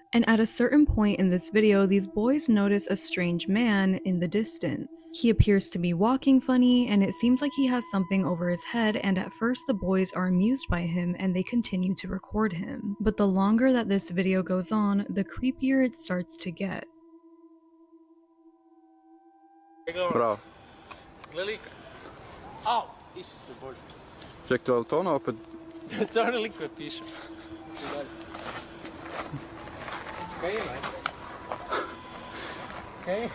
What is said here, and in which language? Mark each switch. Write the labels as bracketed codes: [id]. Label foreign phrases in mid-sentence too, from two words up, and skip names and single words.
[en] And at a certain point in this video, these boys notice a strange man in the distance. He appears to be walking funny, and it seems like he has something over his head, and at first the boys are amused by him and they continue to record him. But the longer that this video goes on, the creepier it starts to get. [hr] Bravo. Au, Isuse Bože. Ček, to ono opet? To ono likve piše. Kaj je? Kaj je?